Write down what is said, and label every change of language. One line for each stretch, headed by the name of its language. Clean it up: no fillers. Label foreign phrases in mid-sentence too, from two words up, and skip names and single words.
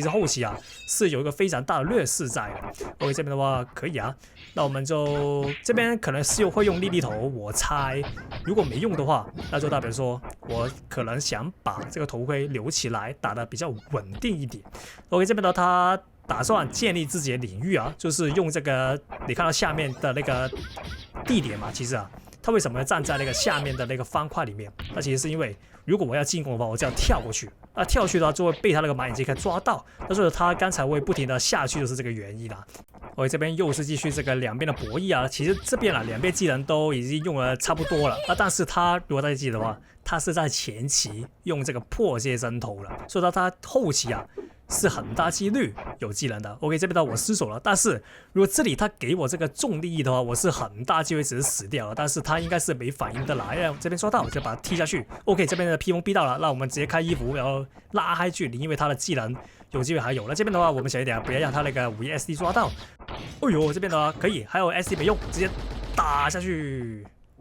Chinese: 實後期啊是有一個非常大的劣勢在的。OK， 這邊的話可以啊，那我們就這邊可能是會用莉莉頭，我猜如果沒用的話，那就代表說我可能想把這個頭盔留起來，打得比較穩定一點。OK， 這邊的他打算建立自己的領域啊，就是用這個你看到下面的那個地點嘛，其實啊，他為什麼要站在那個下面的那個方塊裡面？那其實是因為如果我要進攻的話，我就要跳過去，那跳去的話就會被他那個馬眼劍抓到，那所以他剛才會不停的下去，就是這個原因啦。我這邊又是繼續這個兩邊的博弈啊，其實這邊啊兩邊技能都已經用了差不多了，那但是他如果大家記得的話，他是在前期用這個破解針頭了，所以他後期啊是很大幾率有技能的。OK， 這邊的話我失手了，但是如果這裡他給我這個重力的話，我是很大機會只是死掉了。但是他應該是沒反應的啦，因為這邊抓到我就把他踢下去。OK， 這邊的披風逼到了，那我們直接開衣服，然後拉開距離，因為他的技能有機會還有。那這邊的話我們小一點，不要讓他那個5SD 抓到。哎呦，這邊的話可以，還有 SD 沒用，直接打下去。